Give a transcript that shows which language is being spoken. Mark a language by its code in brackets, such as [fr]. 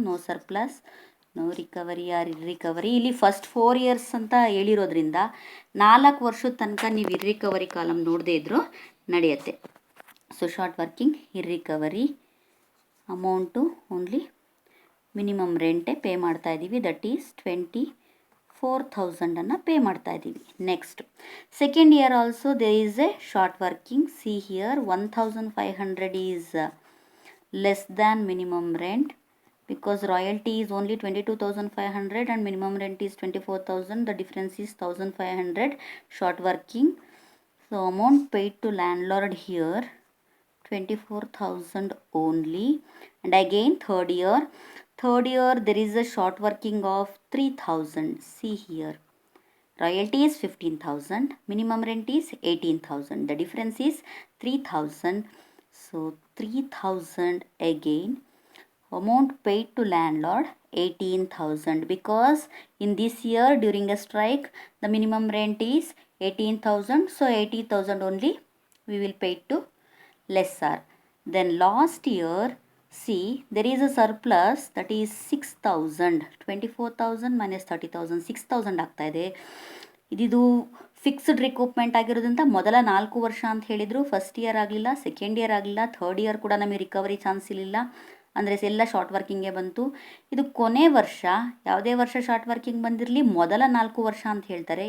[en] No surplus, no recovery or irrecovery. [kn] ಇಲ್ಲಿ first 4 years ಅಂತ ಹೇಳಿರೋದ್ರಿಂದ 4 ವರ್ಷದ ತನಕ ನೀವು ಇರ್ರಿಕವರಿ ಕಾಲಮ್ ನೋಡದೇ ಇದ್ದರೂ ನಡೆಯುತ್ತೆ. [en] so short working irrecovery amount only minimum ರೆಂಟೇ pay [kn] ಮಾಡ್ತಾ ಇದ್ದೀವಿ. [en] that is 24,000 pay [kn] ಮಾಡ್ತಾ ಇದ್ದೀವಿ. [en] Next second year also there is a short working. See here 1,500 is less than minimum rent because royalty is only 22,500 and minimum rent is 24,000. The difference is 1,500. Short working. So amount paid to landlord here 24,000 only. And again third year there is a short working of 3,000. See here, royalty is 15,000, minimum rent is 18,000. The difference is 3,000. So 3,000 again. Amount paid to landlord 18,000 because in this year during a strike the minimum rent is 18,000. So 80,000 only we will pay to lessor. Then last year, see, there is a surplus that is 6,000. [kn] 24,000 minus 30,000 6,000 ಆಗ್ತಾ ಇದೆ. ಇದು fixed recoupment ಆಗಿರೋದ್ರಿಂದ ಮೊದಲ 4 ವರ್ಷ ಅಂತ ಹೇಳಿದರು. First year ಆಗಲಿಲ್ಲ, second year ಆಗಲಿಲ್ಲ, ಥರ್ಡ್ ಇಯರ್ ಕೂಡ ನಮಗೆ ರಿಕವರಿ ಚಾನ್ಸ್ ಇರಲಿಲ್ಲ. ಅಂದರೆ ಎಲ್ಲ ಶಾರ್ಟ್ ವರ್ಕಿಂಗೇ ಬಂತು. ಇದು ಕೊನೆ ವರ್ಷ, ಯಾವುದೇ ವರ್ಷ ಶಾರ್ಟ್ ವರ್ಕಿಂಗ್ ಬಂದಿರಲಿ ಮೊದಲ 4 ವರ್ಷ ಅಂತ ಹೇಳ್ತಾರೆ.